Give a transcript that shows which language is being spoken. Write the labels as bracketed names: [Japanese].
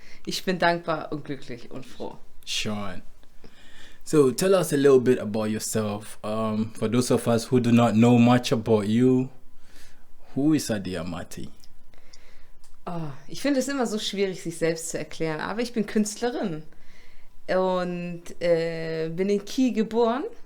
[German] Ich bin dankbar und glücklich und froh. Sean. [English] So tell us a little bit about yourself. For those of us who do not know much about you, who is Adi Amati? [German] Oh, ich finde es immer so schwierig, sich selbst zu erklären, aber ich bin Künstlerin und bin in Kiel geboren.